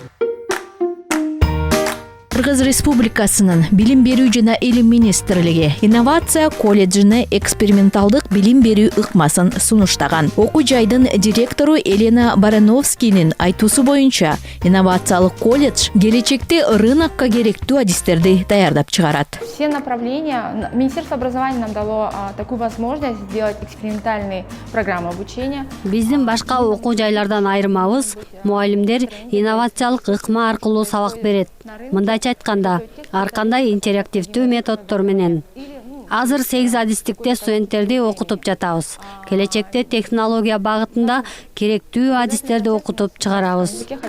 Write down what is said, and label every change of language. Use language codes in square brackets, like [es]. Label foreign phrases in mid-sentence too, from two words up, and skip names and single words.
[ky] Кыргыз Республикасынын Билим берүү жана Илим министрлиги инновация колледжине эксперименталдык билим берүү ыкмасын сунуштаган. Окуу жайдын директору Елена Барановскийнин айтуусу боюнча, инновациялык колледж келечекте рынокко керектүү адистерди даярдап чыгарат. [ru] Все направления, Министерство образования нам дало такую возможность сделать экспериментальные программы обучения. [ky] Биздин башка окуу жайлардан айырмабыз, мугалимдер инновациялык ыкма аркылуу сабак берет. Мындайча айтканда, ар кандай интерактивдүү методдор менен. Азыр 8 адистикте студенттерди окутуп жатабыз. Келечекте технология багытында керектүү адистерди окутуп чыгарабыз.